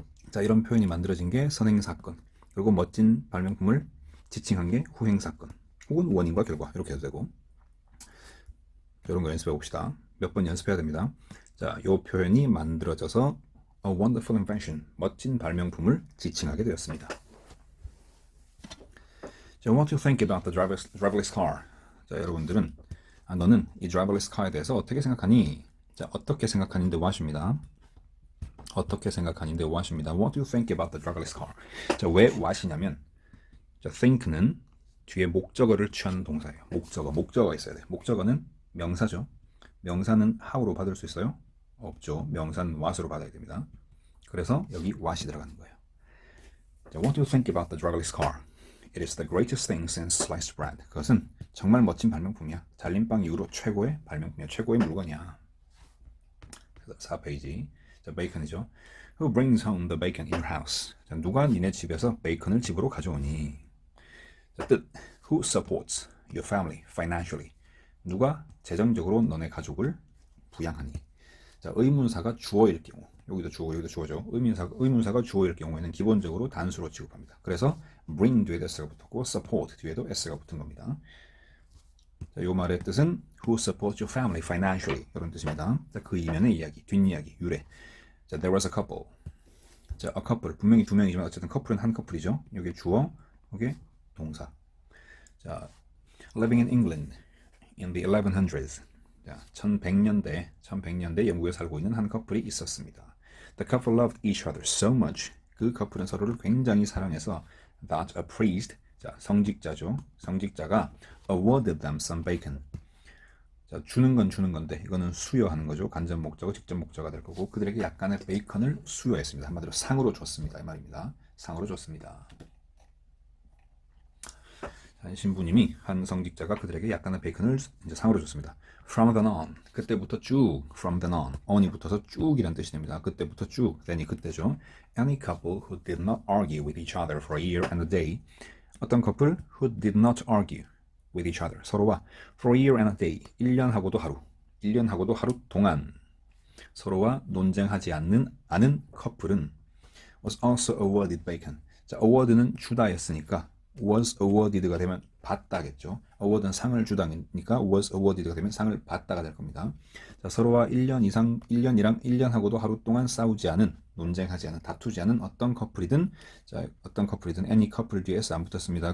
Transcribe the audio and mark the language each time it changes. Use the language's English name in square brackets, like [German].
[Korean] 자, 이런 표현이 만들어진 게 선행사건, 그리고 멋진 발명품을 지칭한 게 후행사건, 혹은 원인과 결과, 이렇게 해도 되고. 이런 거 연습해 봅시다. 몇 번 연습해야 됩니다. 자, 이 표현이 만들어져서 [English] a wonderful invention, [Korean] 멋진 발명품을 지칭하게 되었습니다. [English] 자, what do you think about the driverless car? [Korean] 자, 여러분들은 너는 이 driverless car에 대해서 어떻게 생각하니? 자, 어떻게 생각하는데 what입니다. 어떻게 생각하는데 what입니다. [English] What do you think about the driverless car? [Korean] 자, 왜 what이냐면 자, think는 뒤에 목적어를 취한 동사예요. 목적어가 있어야 돼요. 목적어는 명사죠. 명사는 how로 받을 수 있어요? 없죠. 명사는 what으로 받아야 됩니다. 그래서 여기 what이 들어가는 거예요. [English] 자, what do you think about the driverless car? It is the greatest thing since sliced bread. [Korean] 그것은 정말 멋진 발명품이야. 잘린 빵 이후로 최고의 발명품이야. 최고의 물건이야. 4페이지. 자, 베이컨이죠. [English] Who brings home the bacon in your house? [Korean] 자, 누가 니네 집에서 베이컨을 집으로 가져오니? 자, 뜻. [English] Who supports your family financially? [Korean] 누가 재정적으로 너네 가족을 부양하니? 자, 의문사가 주어일 경우, 여기도 주어, 여기도 주어죠. 의문사가 주어일 경우에는 기본적으로 단수로 취급합니다. 그래서 bring 뒤에도 s가 붙었고 support 뒤에도 s가 붙은 겁니다. 자, 요 말의 뜻은 [English] who supports your family financially [Korean] 이런 뜻입니다. 자, 그 이면의 이야기, 뒷이야기, 유래. [English] 자, there was a couple. [Korean] 자, a couple 분명히 두 명이지만 어쨌든 커플은 한 커플이죠. 여기 주어, 여기 동사. [English] 자, living in England in the 1100s. [Korean] 자, 1100년대 영국에 살고 있는 한 커플이 있었습니다. [English] The couple loved each other so much. [Korean] 그 커플은 서로를 굉장히 사랑해서 [English] that a priest, [Korean] 자, 성직자죠. 성직자가 [English] awarded them some bacon. [Korean] 자, 주는 건 주는 건데 이거는 수여하는 거죠. 간접 목적어, 직접 목적어가 될 거고 그들에게 약간의 베이컨을 수여했습니다. 한마디로 상으로 줬습니다. 이 말입니다. 상으로 줬습니다. 한 신부님이 한 성직자가 그들에게 약간의 베이컨을 이제 상으로 줬습니다. [English] From then on, [Korean] 그때부터 쭉, from then on, on이 붙어서 쭉이란 뜻이 됩니다. 그때부터 쭉, then이 그때죠. [English] Any couple who did not argue with each other for a year and a day, 어떤 커플 who did not argue with each other, 서로와 for a year and a day, [Korean] 1년하고도 하루, 1년하고도 하루 동안 서로와 논쟁하지 않는 커플은 [English] was also awarded bacon. [Korean] 자, award는 주다였으니까 was awarded가 되면 받다겠죠. award는 상을 주다니까 was awarded가 되면 상을 받다가 될 겁니다. 자, 서로와 1년이랑 1년하고도 하루 동안 싸우지 않은, 논쟁하지 않은, 다투지 않은 어떤 커플이든, 자, 어떤 커플이든 any 커플 뒤에 안 붙었습니다.